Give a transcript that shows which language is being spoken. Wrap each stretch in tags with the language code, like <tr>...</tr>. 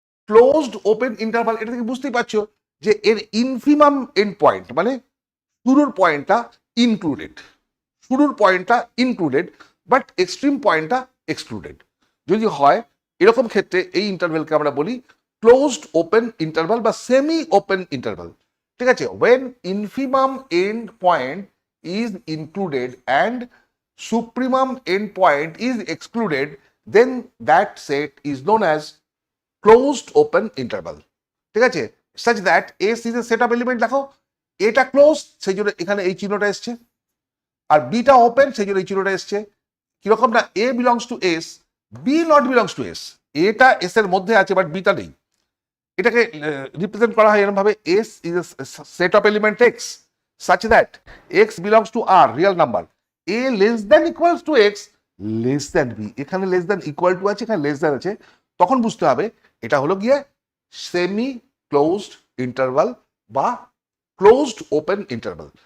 <bn>Closed open interval, এটা থেকে বুঝতেই পারছো যে এর ইনফিমাম এন্ড পয়েন্ট মানে শুরুর পয়েন্টটা ইনক্লুডেড, শুরুর পয়েন্টটা ইনক্লুডেড, বাট এক্সট্রিম পয়েন্টটা এক্সক্লুডেড। যদি হয় এরকম ক্ষেত্রে এই ইন্টারভেলকে আমরা বলি ক্লোজড ওপেন ইন্টারভাল বা সেমি ওপেন ইন্টারভাল। ঠিক আছে,</bn> <en>when infimum end point is included and supremum end point is excluded, then that set is known as closed open interval।</en> <bn>ঠিক আছে,</bn> <en>such that S is a set of element,</en> <bn>দেখো এটা close সেই জন্য এখানে এই চিহ্নটা এসছে, আর বিটা ওপেন সেই জন্য এই চিহ্নটা এসছে। কিরকম না, এ belongs to S, B not belongs to S, এটা এস এর মধ্যে আছে বাট বিটা নেই। এটাকে রিপ্রেজেন্ট করা হয় এরকম ভাবে,</bn> <en>S is a set of element x such that x belongs to R real number, a less than equals to x less than b,</en> <bn>এখানে লেস দ্যান ইকুয়াল টু আছে, এখানে less than আছে, তখন বুঝতে হবে এটা হলো গিয়ে সেমি ক্লোজড ইন্টারভাল বা ক্লোজড ওপেন ইন্টারভাল।</bn>